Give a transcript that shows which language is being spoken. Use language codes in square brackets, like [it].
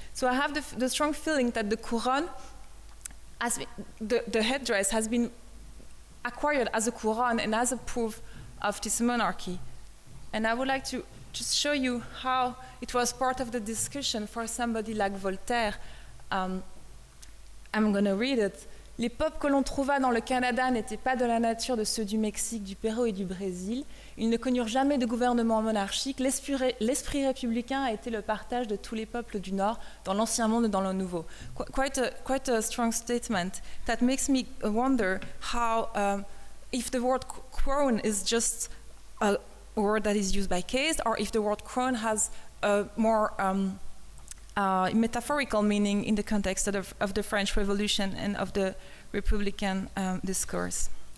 [en] So I have the strong feeling that the couronne, the headdress has been acquired as a couronne and as a proof of this monarchy. And I would like to just show you how it was part of the discussion for somebody like Voltaire. I'm going to read it. [fr] Les peuples que l'on trouva dans le Canada n'étaient pas de la nature de ceux du Mexique, du Pérou et du Brésil. Ils ne connurent jamais de gouvernement monarchique. L'esprit républicain a été le partage de tous les peuples du Nord, dans l'Ancien Monde et dans le Nouveau. [en] Quite a strong statement that makes me wonder how, if the word crown is just a word that is used by case, or if the word crown has a more metaphorical meaning in the context of the French Revolution and of the Republican discourse.